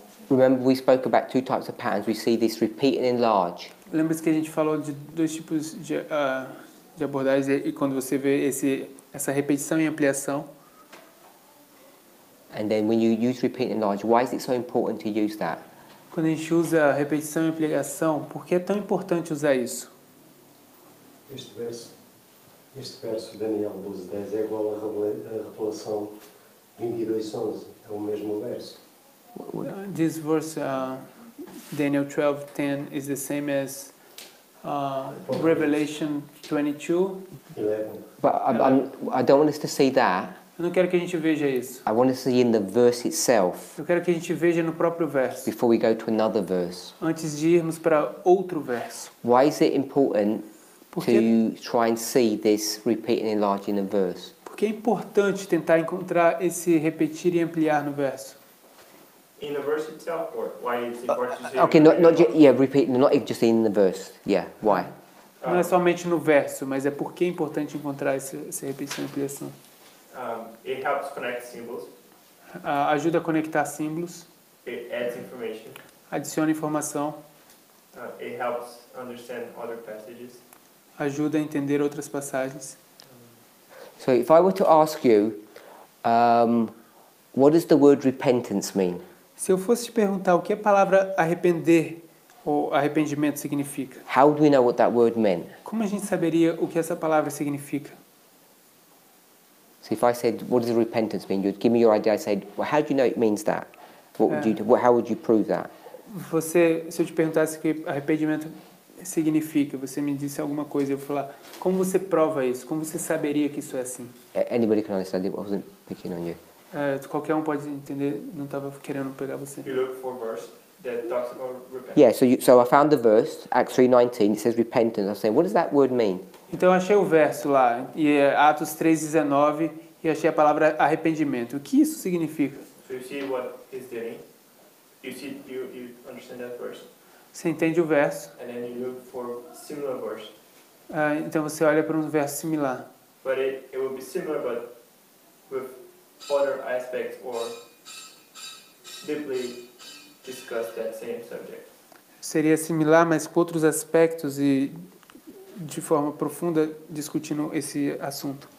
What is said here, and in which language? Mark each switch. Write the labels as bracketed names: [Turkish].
[English] Remember we spoke about two types of patterns. We see this repeat and enlarge. [Portuguese] Lembra-se que a gente falou de dois tipos de abordagens e quando você vê essa repetição e ampliação. [English] And then when you use repeat and enlarge, why is it so important to use that? [Portuguese] Quando a gente usa repetição e ampliação, por que é tão importante usar isso? Este verso, Daniel 12:10, é igual à Revelação 22:11. É o mesmo verso. [English] This verse, Daniel 12:10, is the same as Revelation 22. 11. But I don't want us to see that. [Portuguese] Eu não quero que a gente veja isso. [English] I want us to see in the verse itself [Portuguese] Eu quero que a gente veja no próprio verso, [English] before we go to another verse. [Portuguese] antes de irmos para outro verso. [English] Why is it important [Portuguese] Porque, [English] to try and see this repeat and enlarge in a verse? [Portuguese] porque é importante tentar encontrar esse repetir e ampliar no verso. [English] In the verse itself, or why it's important to say? Okay, repeat, not just in the verse. Yeah, why? [Portuguese] Não é somente no verso, mas é porque é importante encontrar essa repetição e ampliação. [English] It helps connect symbols. [Portuguese] Ajuda a conectar símbolos, [English] It adds information. [Portuguese] adiciona informação, [English] It helps understand other passages. [Portuguese] ajuda a entender outras passagens. [English] So if I were to ask you, what does the word repentance mean? [Portuguese] Se eu fosse te perguntar o que a palavra arrepender ou arrependimento significa, [English] How do we know what that word meant? [Portuguese] como a gente saberia o que essa palavra significa? [English] So if I said, what does repentance mean? You'd give me your idea. I'd say, well, how do you know it means that? What would you do? How would you prove that? [Portuguese] Se eu te perguntasse o que arrependimento significa, você me disse alguma coisa, eu vou falar, como você prova isso? Como você saberia que isso é assim? [English] Anybody can understand it. I wasn't picking on you. [Portuguese] Qualquer um pode entender, não estava querendo pegar você. [English] You look for a verse that talks about repentance. Yeah, so I found the verse, Acts 3:19, it says repentance. I was saying, what does that word mean? [Portuguese] Então eu achei o verso lá, e é Atos 3:19, e achei a palavra arrependimento. O que isso significa? [English] So you see what is there. You understand that verse, [Portuguese] Você entende o verso, [English] and then you look for similar verse. [Portuguese] então você olha para um verso similar. [English] But it will be similar, but with other aspects or deeply discuss that same subject. [Portuguese] Seria similar, mas com outros aspectos e de forma profunda discutindo esse assunto.